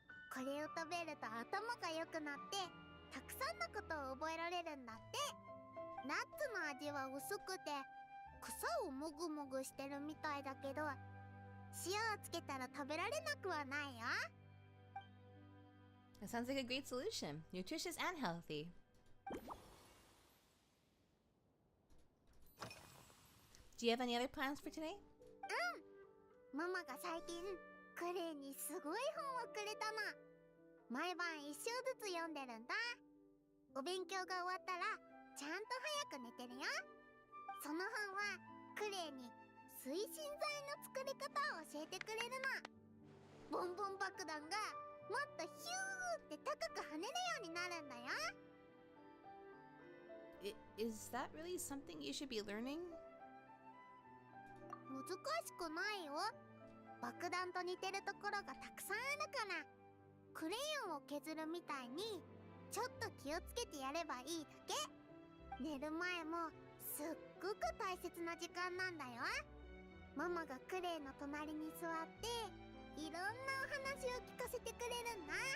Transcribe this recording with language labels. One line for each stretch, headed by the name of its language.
Japanese: これを食べると頭が良くなってたくさんのことを覚えられるんだって。ナッツの味は薄くて草をもぐもぐしてるみたいだけど、塩をつけたら食べられなくはないよ。
English: That sounds like a great solution. Nutritious and healthy. Do you have any other plans for today?
Japanese: ママが最近クレイにすごい本をくれたの。毎晩一章ずつ読んでるんだ。お勉強が終わったらちゃんと早く寝てるよ。その本はクレイに推進剤の作り方を教えてくれるの。ボンボン爆弾がもっとヒューって高く跳ねるようになるんだよ。
English: Is that really something you should be learning?
Japanese: 難しくないよ。爆弾と似てるところがたくさんあるから、クレヨンを削るみたいにちょっと気をつけてやればいいだけ。寝る前もすっごく大切な時間なんだよ。ママがクレイの隣に座っていろんなお話を聞かせてくれるんだ。